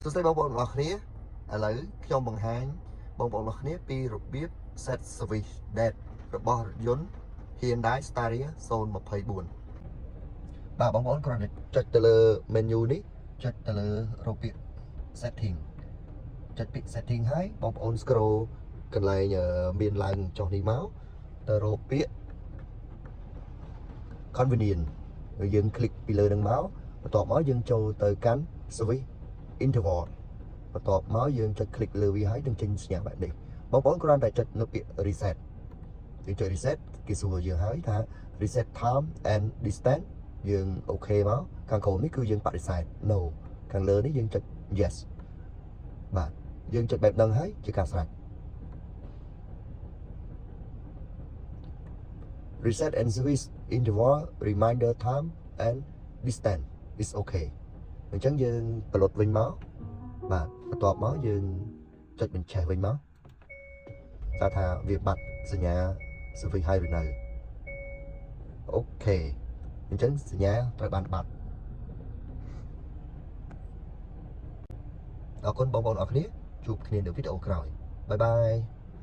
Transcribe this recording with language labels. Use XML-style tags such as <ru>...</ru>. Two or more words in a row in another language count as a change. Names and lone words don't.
<km>សួស្តីបងប្អូនទាំងអស់គ្នាឥឡូវខ្ញុំបង្ហាញបងប្អូនទាំងអស់គ្នាពីរបៀប</km> <en>set switch date</en> <km>របស់រថយន្ត Hyundai Staria 024 បាទបងប្អូនគ្រាន់តែចុចទៅលើ menu នេះ ចុចទៅលើរកពាក្យ setting ចុចពាក្យ setting ហើយបងប្អូន scroll កន្លែងមានឡើងចុះនេះមកទៅ រកពាក្យ convenient ហើយយើងคลิกពីលើនឹងមកបន្ទាប់មកយើងចូលទៅកាន់</km> <en>switch interval</en> <km>បន្ទាប់មកយើងចុច click លើវាហើយនឹងចេញសញ្ញាបែបនេះបងប្អូនគ្រាន់តែចុចនៅពាក្យ reset យើងចុច reset គេសួរយើងហើយថា</km> <en>reset time and distance</en> <km>យើងអូខេមកខាងក្រោមនេះគឺយើងបដិសេធ no ខាងលើនេះយើងចុច yes បាទយើងចុចបែបហ្នឹងហើយជាការស្រេច</km> <en>reset and switch interval reminder time and distance is okay</en> <km>អញ្ចឹងយើងប្រឡូតវិញមកបាទបន្ទាប់មកយើងចុចបញ្ឆេះវិញមកថាវាបាត់សញ្ញា switch ហើយឬនៅអូខេអញ្ចឹងសញ្ញាត្រូវបានបាត់អរគុណបងប្អូនអរគ្នាជួបគ្នានៅវីដេអូក្រោយ</km> <en>bye bye</en>